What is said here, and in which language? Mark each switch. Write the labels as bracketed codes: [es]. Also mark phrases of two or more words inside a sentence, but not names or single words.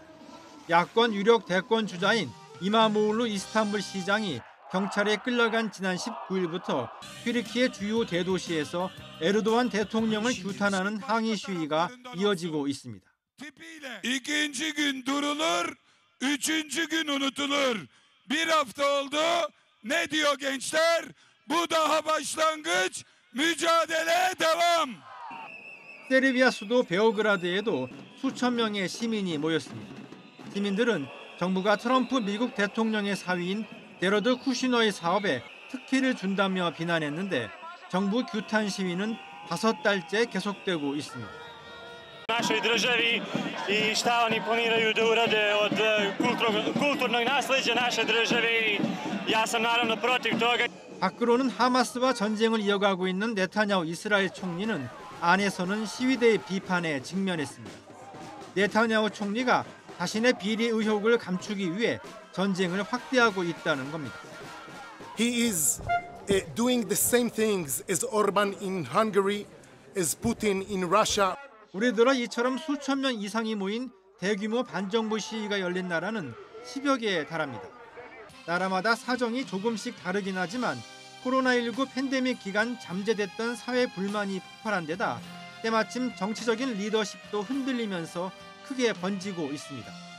[ko] 야권 유력 대권 주자인 이마모울루 이스탄불 시장이 경찰에 끌려간 지난 19일부터 튀르키예 주요 대도시에서 에르도안 대통령을 규탄하는 항의 시위가 이어지고 있습니다. [tr] İkinci gün durulur, üçüncü gün unutulur. Bir hafta oldu. Ne diyor gençler? Bu daha başlangıç. mücadele devam. [ko] 세르비아 수도 베오그라드에도 수천 명의 시민이 모였습니다. 시민들은 정부가 트럼프 미국 대통령의 사위인 제러드 쿠시너의 사업에 특혜를 준다며 비난했는데 정부 규탄 시위는 5달째 계속되고 있습니다. [sr] našoj državi i šta oni planiraju da urade od kulturnog nasleđa naše države. Ja sam naravno protiv toga. [ko] 밖으로는 하마스와 전쟁을 이어가고 있는 네타냐후 이스라엘 총리는 안에서는 시위대의 비판에 직면했습니다. 네타냐후 총리가 자신의 비리 의혹을 감추기 위해 전쟁을 확대하고 있다는 겁니다. [en] He is doing the same things as Orban in Hungary, as Putin in Russia. [ko] 올해 들어 이처럼 수천 명 이상이 모인 대규모 반정부 시위가 열린 나라는 10여 개에 달합니다. 나라마다 사정이 조금씩 다르긴 하지만 코로나19 팬데믹 기간 잠재됐던 사회 불만이 폭발한 데다 때마침 정치적인 리더십도 흔들리면서 크게 번지고 있습니다.